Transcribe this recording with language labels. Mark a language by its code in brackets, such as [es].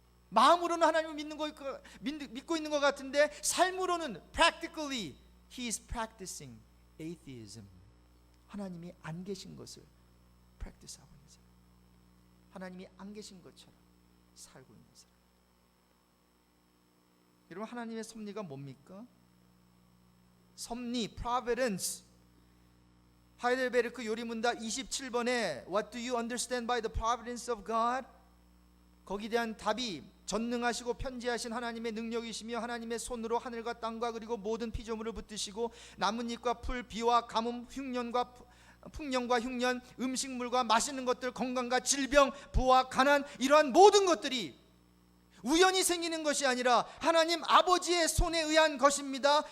[ko] 마음으로는 하나님을 믿고 있는 것 같은데 삶으로는 [en] practically he is practicing atheism. [ko] 하나님이 안 계신 것을 practice하고 있는 사람, 하나님이 안 계신 것처럼 살고 있는 사람. 여러분, 하나님의 섭리가 뭡니까? 섭리, providence. 하이델베르크 요리문답 27번에 [en] What do you understand by the providence of God? [ko] 거기에 대한 답이 전능하시고 편지하신 하나님의 능력이시며 하나님의 손으로 하늘과 땅과 그리고 모든 피조물을 붙드시고 나뭇잎과 풀, 비와 가뭄, 풍년과 흉년, 음식물과 맛있는 것들, 건강과 질병, 부와 가난, 이러한 모든 것들이 우연히 생기는 것이 아니라 하나님 아버지의 손에 의한 것입니다.